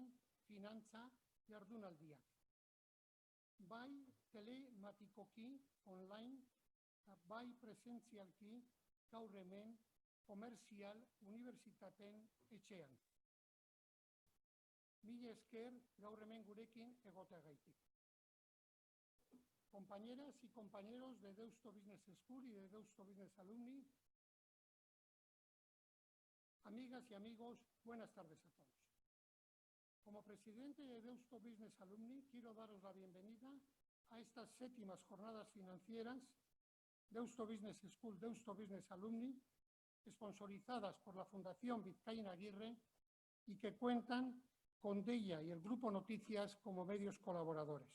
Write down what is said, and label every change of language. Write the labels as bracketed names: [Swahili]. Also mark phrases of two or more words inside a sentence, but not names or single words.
[Basque] finantza jardunaldiak. Bai telematikoki online eta bai presentzialki gaur hemen komerzial unibertsitateen etxean. Mila esker gaur hemen gurekin egoteagaitik. [Spanish] Compañeras y compañeros de Deusto Business School y de Deusto Business Alumni, amigas y amigos, buenas tardes a todos. Como presidente de Deusto Business Alumni, quiero daros la bienvenida a estas 7ª jornadas financieras Deusto Business School, Deusto Business Alumni, sponsorizadas por la Fundación Vizcaína Aguirre y que cuentan con Deia y el Grupo Noticias como medios colaboradores.